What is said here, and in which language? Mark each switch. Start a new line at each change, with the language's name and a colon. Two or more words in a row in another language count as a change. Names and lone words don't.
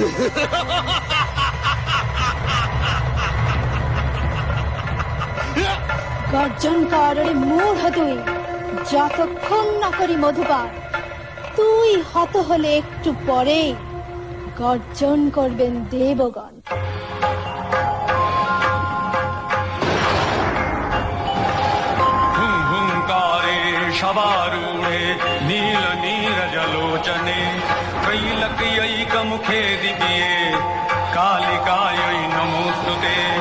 Bangla: গর্জন কর রে মূঢ় তুই, যতক্ষণ না করি মধুপান। তুই হত হলে একটু পরে গর্জন করবেন দেবগণ।
Sanskrit: हुंकारे शवारूढे नील नीरजलोचने त्रैलक्यैकमुखे दिव्ये कालिकायै नमोऽस्तुते।